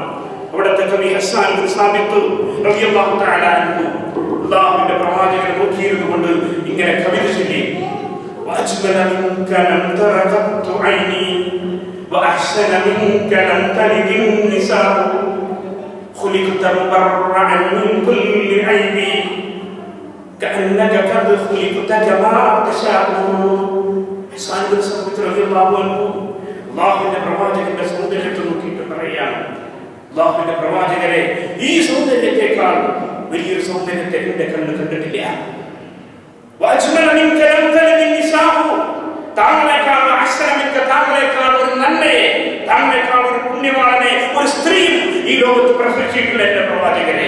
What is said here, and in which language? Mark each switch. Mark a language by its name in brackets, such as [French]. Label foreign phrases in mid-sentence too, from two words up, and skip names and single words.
[Malayalam] അവിടുത്തെ കവി ഹസ്സാൻ ബിൻ സാബിത്ത് [Arabic] رضي الله تعالى عنه [Malayalam] അല്ലാഹുവിന്റെ പ്രവാചകനെ നോക്കിയിരുന്നുകൊണ്ട് ഇങ്ങനെ കവിത ചൊല്ലി: [Arabic] وأجمل منك لم تر قط عيني وأحسن منك لم تلد النساء خلقت مبرعا من كل عيب كأنك قد خلقت كما تشاء. [Malayalam] ഹസ്സാൻ ബിൻ സാബിത്ത് [Arabic] رضي الله عنه [Malayalam] അല്ലാഹുവിന്റെ പ്രവാചകന്റെ സൗന്ദര്യത്തെ നോക്കിയിട്ട് പറയാണ്: അല്ലാഹുവിന്റെ പ്രവാചകരെ, ഈ സൗന്ദര്യത്തെക്കാൾ വലിയൊരു സൗന്ദര്യത്തെ എന്റെ കണ്ണ് കണ്ടിട്ടില്ല. താങ്കളെക്കാൾ ഒരു നന്മയെ, താങ്കളെക്കാൾ ഒരു പുണ്യവാളനെ, ഒരു സ്ത്രീയും ഈ ലോകത്ത് പ്രസവിച്ചിട്ടില്ല എന്റെ പ്രവാചകരെ.